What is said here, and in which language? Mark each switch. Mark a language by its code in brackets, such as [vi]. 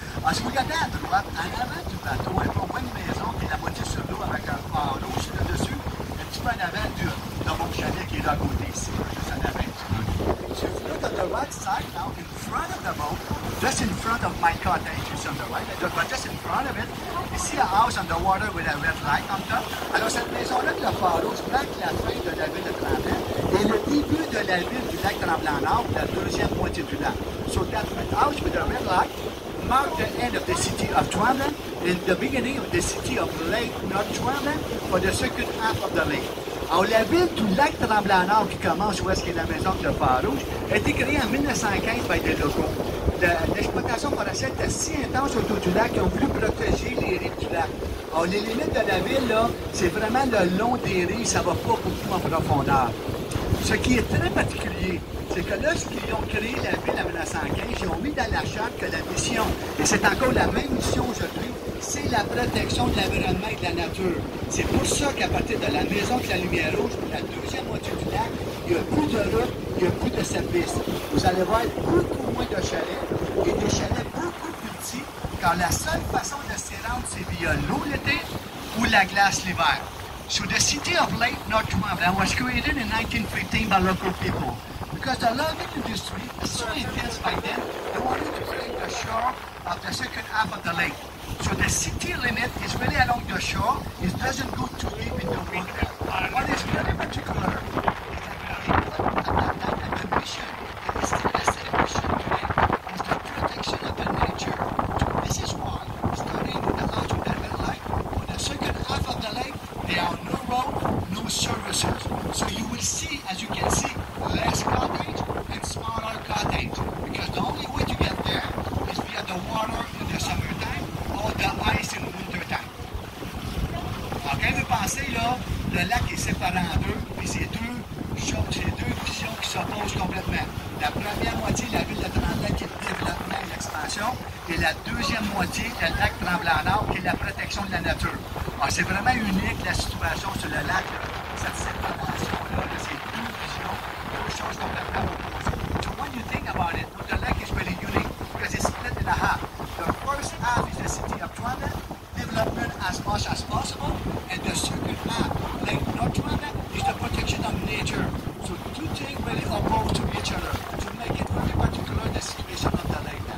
[fr] Si vous regardez à droite, en avant du bateau, un peu moins de maison qui est la moitié sur l'eau avec un phare rouge sur le dessus, un petit peu en avant de mon chalet qui est là à côté ici, juste en avant. [en] So if you look at the right side now, in front of the boat, just in front of my cottage, is on the right, but just in front of it, you see a house on the water with a red light on top. [fr] Alors cette maison-là, le phare rouge marque la fin de la ville de Tremblant et le début de la ville du lac Tremblant-Nord, la deuxième moitié du lac. [en] So that house with a red light mark the end of the city of Tremblant and the beginning of the city of Lake North Tremblant for the second half of the lake. [fr] Alors, la ville du lac Tremblant-Nord qui commence où est-ce qu'il y a la maison de le phare rouge a été créée en 1915 par des locaux. L'exploitation forestière était si intense autour du lac qu'ils ont voulu protéger les rives du lac. Alors, les limites de la ville, là, c'est vraiment le long des rives, ça ne va pas beaucoup en profondeur. Ce qui est très particulier, c'est que lorsqu'ils ont créé la ville en 1915, ils ont mis dans la charte que la mission, et c'est encore la même mission aujourd'hui, c'est la protection de l'environnement et de la nature. C'est pour ça qu'à partir de la maison de la lumière rouge, pour la deuxième moitié du lac, il n'y a plus de route, il n'y a plus de service. Vous allez voir beaucoup moins de chalets et des chalets beaucoup plus petits, car la seule façon de s'y rendre, c'est via l'eau l'été ou la glace l'hiver. [en] So the city of Lake North Tremblant was created in 1915 by local people. Because the logging industry is so intense by then, they wanted to create the shore of the second half of the lake. So the city limit is really along the shore. It doesn't go too deep into water. What is very particular is that the mission, and it's still the same mission today, is the protection of the nature. This is why, starting with the house with the red light, for the second half of the lake, there are no road, no services. So you will see, as you can see, less cottage and smaller cottage. Because the only way to get there is via the water in the summertime or the ice in wintertime. [fr] Alors quand vous pensez, là, le lac est séparé en deux, puis c'est deux visions qui s'opposent complètement. La première moitié, la ville de Tremblant qui est le développement et l'expansion, et la deuxième moitié, le lac Tremblant-Nord qui est la protection de la nature. Alors c'est vraiment unique la situation sur le lac, là, cette séparation-là de ces deux visions, deux choses complètement opposées. [en] So when you think about it, the lake is really unique because it's split in half. The first half is the city of Tremblant, development as much as possible, and the second half, Lake North Tremblant, is the protection of nature. So two things really opposed to each other to make it very particular the situation of the lake.